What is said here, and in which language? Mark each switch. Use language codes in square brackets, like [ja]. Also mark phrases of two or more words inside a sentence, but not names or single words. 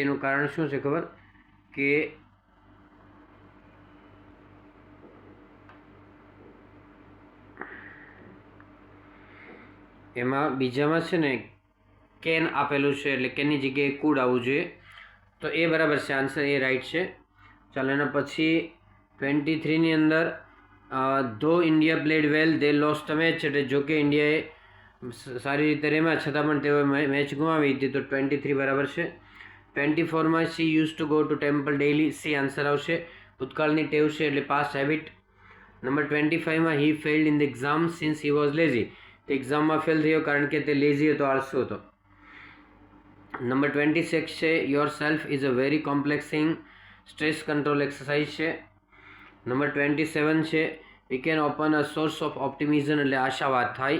[gu] એનું કારણ શું છે ખબર કે એમાં બીજામાં છે ને કેન આપેલું છે એટલે કેનની જગ્યાએ કુડ આવવું જોઈએ તો એ બરાબર છે. આન્સર એ રાઈટ છે. ચાલો એના પછી 23ની અંદર [en] though India played well they lost the match [gu] એટલે જો કે ઇન્ડિયાએ સારી રીતે રમ્યા છતાં પણ તેઓએ મેચ ગુમાવી હતી તો 23 બરાબર છે. [en] 24માં she used to go to temple daily. C answer [gu] આવશે. ભૂતકાળની ટેવ છે એટલે [en] past habit. નંબર 25માં he failed in the exam since he was lazy. [gu] તે એક્ઝામમાં ફેલ થયો કારણ કે તે લેઝી હતો, આળસુ હતો. નંબર 26 છે [en] your self is a very complex thing. stress control exercise છે. [gu] નંબર 27 છે [en] we can open a source of optimism [gu] એટલે આશાવાદ થાય.